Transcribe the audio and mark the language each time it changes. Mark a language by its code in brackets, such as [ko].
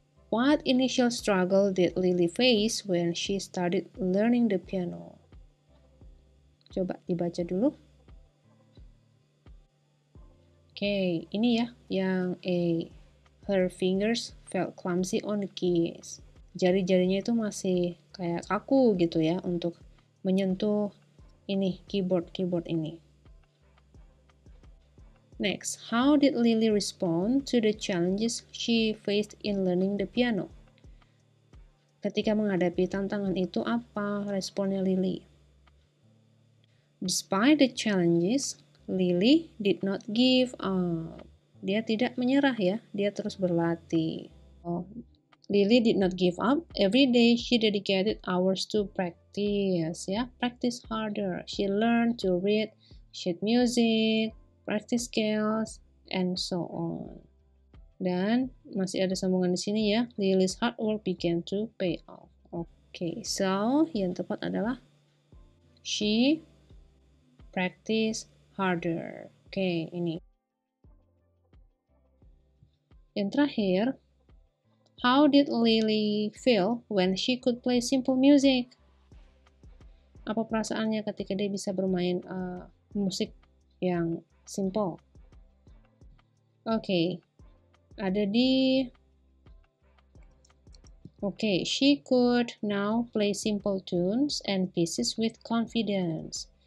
[en] What initial struggle did Lily face when she started learning the piano? [id] Coba dibaca dulu. Oke, ini ya yang A. [en] Her fingers felt clumsy on the keys. [id] Jari-jarinya itu masih kayak kaku gitu ya untuk menyentuh ini keyboard ini. [en] Next, how did Lily respond to the challenges she faced in learning the piano? [id] Ketika menghadapi tantangan itu, apa responnya Lily? [en] Despite the challenges, Lily did not give up. [id] Dia tidak menyerah ya, dia terus berlatih. [en] Lily did not give up. Every day she dedicated hours to practice [id] ya, [en] practice harder. She learned to read sheet music, practice scales, and so on. [id] Dan masih ada sambungan di sini ya. [en] Lily's hard work began to pay off. [id] Okay, so yang tepat adalah [en] she practice harder. [id] Oke, ini. Yang terakhir, [en] how did Lily feel when she could play simple music? [id] Apa perasaannya ketika dia bisa bermain musik yang simple? Oke, ada di [en] she could now play simple tunes and pieces with confidence.